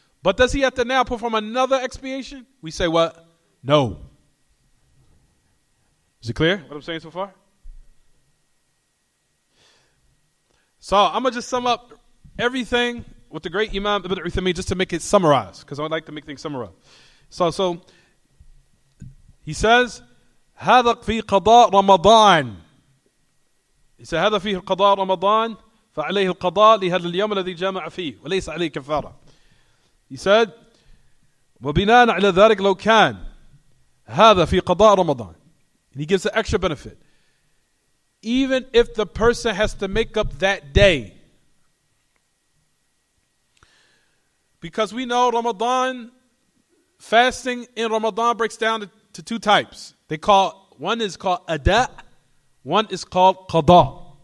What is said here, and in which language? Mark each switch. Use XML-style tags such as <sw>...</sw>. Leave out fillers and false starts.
<en>But does he have to now perform another expiation? We say what? No. Is it clear what I'm saying so far? So I'm going to just sum up everything with the great Imam Ibn Uthaymeen just to make it summarized, because I would like to make things summarized. So he says,</en> <ar>هذا في قضاء رمضان.</ar> <en>He said,</en> <ar>هذا فيه قضاء رمضان فعليه القضاء لهذا اليوم الذي جامع فيه وليس عليه كفارة.</ar> <en>He said,</en> <ar>وبناء على ذلك لو كان هذا في قضاء رمضان.</ar> <en>And he gives an extra benefit. Even if the person has to make up that day. Because we know Ramadan, fasting in Ramadan breaks down to 2 types. One is called ada, one is called qada.</en>